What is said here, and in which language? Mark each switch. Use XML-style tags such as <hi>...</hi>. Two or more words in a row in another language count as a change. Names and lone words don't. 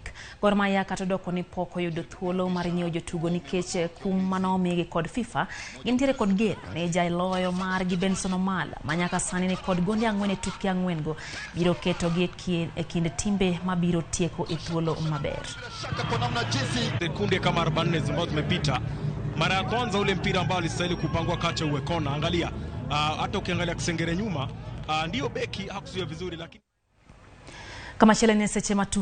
<luo>Gor Mahia katodoko ni poko yudo thuolo mar nyiewo jotugo nikech kum manomigi kod FIFA gintiere kod geno ne jailoyo mar gi Benson Omala manyaka sani ni kod gonde 4 e tuke 4 go biro keto gi e kind timbe mabiro tieko e thuolo maber.</luo> <sw>Sekunde kama 40 ambazo zimepita. Mara ya kwanza ule mpira ambao alistahili kupangwa kati uwe kona. Angalia hata ukiangalia Kisengere nyuma ndio beki hakuzuia vizuri, lakini</sw> <luo>kama chele ni seche matuke</luo>